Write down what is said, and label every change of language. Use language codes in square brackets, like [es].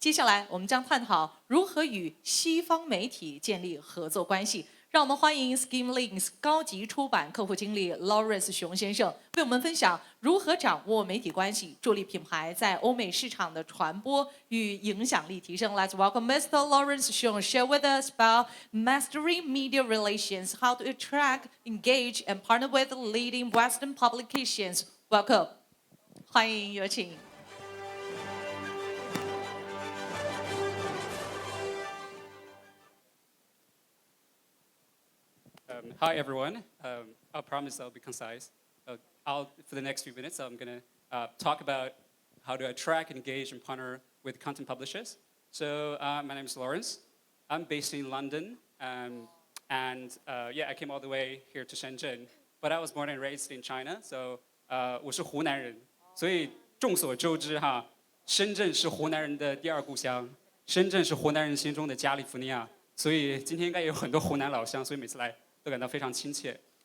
[zh] 接下来，我们将探讨如何与西方媒体建立合作关系。让我们欢迎 Skimlinks 高级出版客户经理 Laurence Xiong 先生为我们分享如何掌握媒体关系，助力品牌在欧美市场的传播与影响力提升。 [en] Let's welcome Mr. Laurence Xiong share with us about mastering media relations, how to attract, engage, and partner with leading Western publications. Welcome， [zh] 欢迎，有请。 [en] Hi, everyone. I promise I'll be concise. For the next few minutes, I'm going to talk about how to attract, engage, and partner with content publishers. So my name is Laurence. I'm based in London. I came all the way here to Shenzhen. But I was born and raised in China. So [zh] 我是湖南人。所以众所周知哈，深圳是湖南人的第二故乡，深圳是湖南人心中的加利福尼亚。所以今天应该有很多湖南老乡，所以每次来都感到非常亲切。